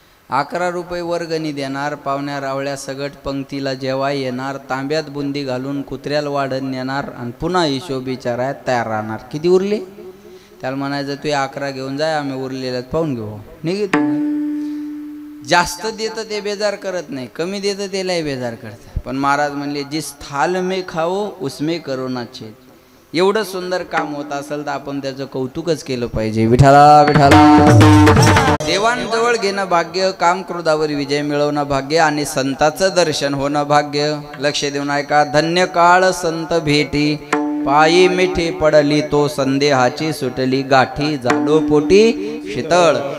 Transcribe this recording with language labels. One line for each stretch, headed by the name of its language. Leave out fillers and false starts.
Marathi: 11 रुपये वर्गणी देणार, पाहुण्या रावळ्या सगट पंक्तीला जेव्हा येणार, तांब्यात बुंदी घालून कुत्र्याला वाढण नेणार, आणि पुन्हा हिशोब विचारायला तयार राहणार। किती उरले त्याला म्हणायचं तू 11 घेऊन जाय, आम्ही उरलेल्यात पाहून घेऊ, निघित। जास्त देतं ते बेजार करत नाही, कमी देतं त्यालाही बेजार करतं। पण महाराज म्हणले
Hindi: जिस थाल में खाओ उसमें करो ना छेद।
Marathi: एवढं सुंदर काम होत असेल तर आपण त्याचं कौतुकच केलं पाहिजे। विठाला विठाला। देवांजवळ घेणं भाग्य, काम क्रोधावर विजय मिळवणं भाग्य, आणि संताचं दर्शन होणं भाग्य। लक्ष देऊन ऐका। धन्य काळ संत भेटी, पायी मिठी पडली तो संदेहाची सुटली गाठी, झालो पोटी शीतळ।